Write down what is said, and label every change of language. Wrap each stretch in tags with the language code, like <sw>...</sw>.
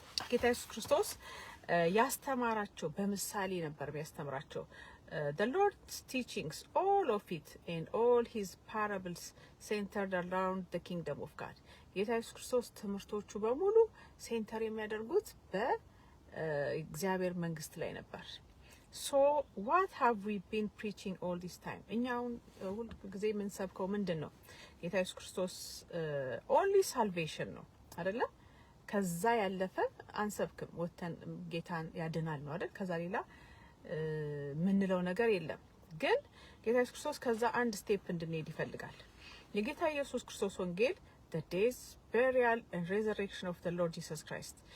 <am>ጌታ ኢየሱስ ክርስቶስ ያስተማራቸው በምሳሌ ነበር ያስተምራቸው</am> <en>the Lord's teachings all of it and all his parables centered around the kingdom of God</en> <am>ጌታ ኢየሱስ ክርስቶስ ትምህርቶቹ በሙሉ ሴንተር የሚያደርጉት በእግዚአብሔር መንግስት ላይ ነበር</am> <en>So what have we been preaching all this time?</en> <am>እኛው ሁሉ ጊዜ ምን ሰብከው ምንድነው? ጌታ ኢየሱስ ክርስቶስ</am> <en>only salvation</en> <am>ነው አይደለ? ከዛ ያለፈ አንሰብክም። ወተን ጌታን ያድናል ነው አይደል? ከዛ ሌላ ምንለው ነገር የለም። ግን ጌታ ኢየሱስ ክርስቶስ ከዛ አንድ ስቴፕ እንድንሄድ ይፈልጋል። የጌታ ኢየሱስ ክርስቶስ ወንጌል</am> <en>the death, burial and resurrection of the Lord Jesus Christ.</en>